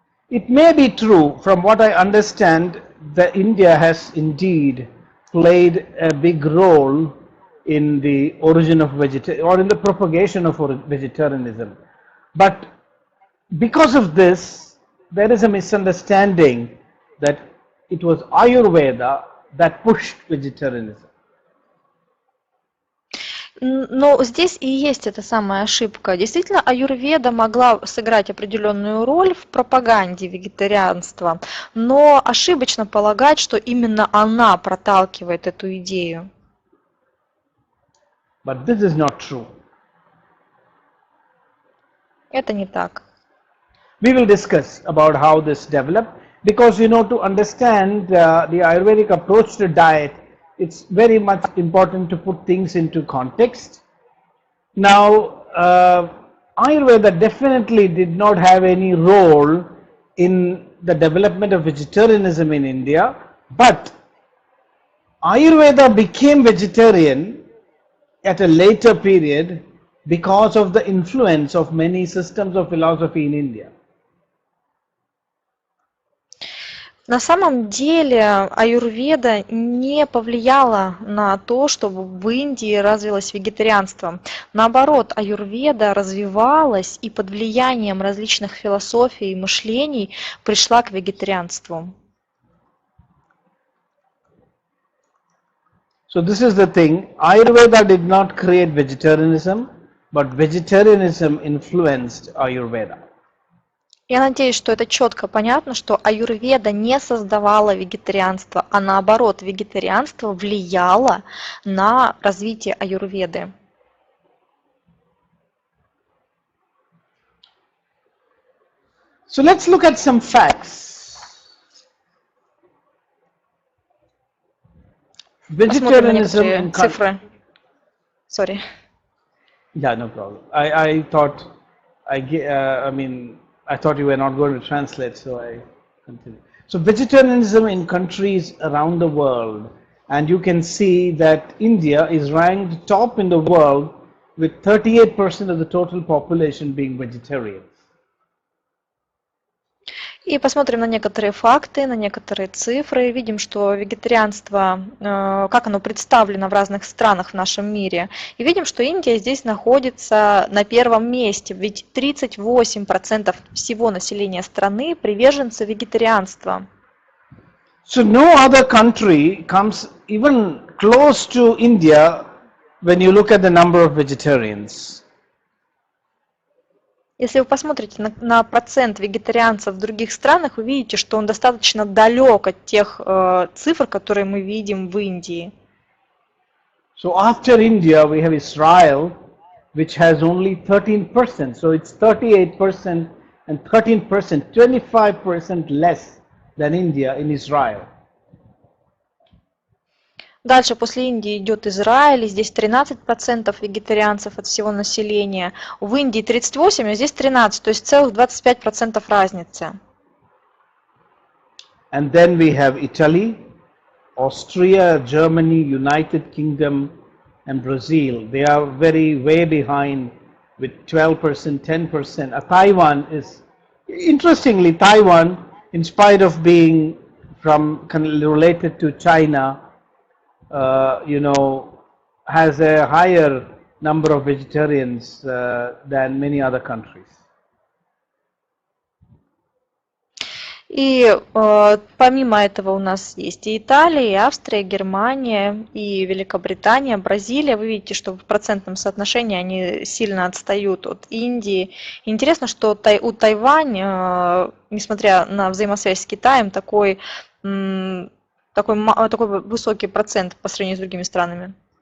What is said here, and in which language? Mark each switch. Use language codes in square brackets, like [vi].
[en] It may be true, from what I understand, that India has indeed played a big role in the origin of vegetarianism or in the propagation of vegetarianism. But because of this, there is a misunderstanding that it was Ayurveda that pushed vegetarianism. [ru] Но здесь и есть эта самая ошибка. Действительно, аюрведа могла сыграть определенную роль в пропаганде вегетарианства, но ошибочно полагать, что именно она проталкивает эту идею. [en] But this is not true. [ru] Это не так. [en] We will discuss about how this developed, because to understand the Ayurvedic approach to diet, it's very much important to put things into context. Now, Ayurveda definitely did not have any role in the development of vegetarianism in India, but Ayurveda became vegetarian at a later period because of the influence of many systems of philosophy in India. [ru] На самом деле аюрведа не повлияла на то, чтобы в Индии развилось вегетарианство. Наоборот, аюрведа развивалась и под влиянием различных философий и мышлений пришла к вегетарианству. [en] So this is the thing, Ayurveda did not create vegetarianism, but vegetarianism influenced Ayurveda. [ru] Я надеюсь, что это четко понятно, что аюрведа не создавала вегетарианство, а наоборот, вегетарианство влияло на развитие аюрведы. [en] So let's look at some facts. [ru] Посмотрим на [en] Vegetarianism [ru] некоторые [en] in [ru] цифры. [en] Sorry. Yeah, no problem. I thought I thought you were not going to translate, so I continue. So vegetarianism in countries around the world, and you can see that India is ranked top in the world with 38% of the total population being vegetarian. [ru] И посмотрим на некоторые факты, на некоторые цифры. Видим, что вегетарианство, как оно представлено в разных странах в нашем мире. И видим, что Индия здесь находится на первом месте. Ведь 38% всего населения страны приверженцы вегетарианства. [en] So no other country comes even close to India when you look at the number of vegetarians. [ru] Если вы посмотрите на процент вегетарианцев в других странах, вы видите, что он достаточно далек от тех цифр, которые мы видим в Индии. [en] So after India, we have Israel, which has only 13%. So it's 38% and 13%, 25% less than India in Israel. [ru] Дальше после Индии идет Израиль, и здесь 13% вегетарианцев от всего населения. В Индии 38%, а здесь 13%, то есть целых 25% разницы. [en] And then we have Italy, Austria, Germany, United Kingdom, and Brazil. They are very way behind with 12%, 10%. Taiwan is, interestingly, Taiwan, in spite of being related to China, has a higher number of vegetarians than many other countries. [ru] И помимо этого у нас есть и Италия, и Австрия, и Германия, и Великобритания, Бразилия. Вы видите, что в процентном соотношении они сильно отстают от Индии. Интересно, что у Тайвань, несмотря на взаимосвязь с Китаем, такой высокий процент по сравнению с другими странами.